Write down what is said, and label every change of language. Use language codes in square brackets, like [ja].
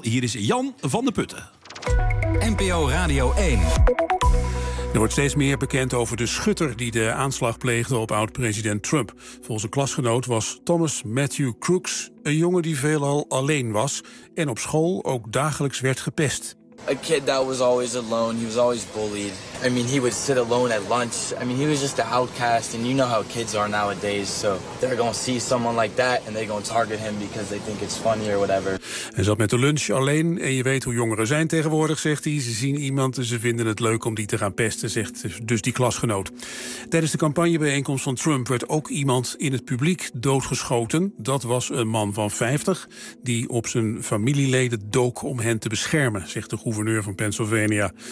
[nl] Hier is Jan van der Putten. NPO Radio 1. Er wordt steeds meer bekend over de schutter die de aanslag pleegde op oud-president Trump. Volgens een klasgenoot was Thomas Matthew Crooks een jongen die veelal alleen was en op school ook dagelijks werd gepest. [en] A kid that was always alone, he was always bullied. I mean, he would sit alone at lunch. I mean, he was just an outcast and you know how kids are nowadays. So they're gonna see someone like that and they're gonna target him because they think it's funny or whatever. [nl] Hij zat met de lunch alleen en je weet hoe jongeren zijn tegenwoordig, zegt hij. Ze zien iemand en ze vinden het leuk om die te gaan pesten, zegt dus die klasgenoot. Tijdens de campagnebijeenkomst van Trump werd ook iemand in het publiek doodgeschoten. Dat was een man van 50 die op zijn familieleden dook om hen te beschermen, zegt de gouverneur van Pennsylvania.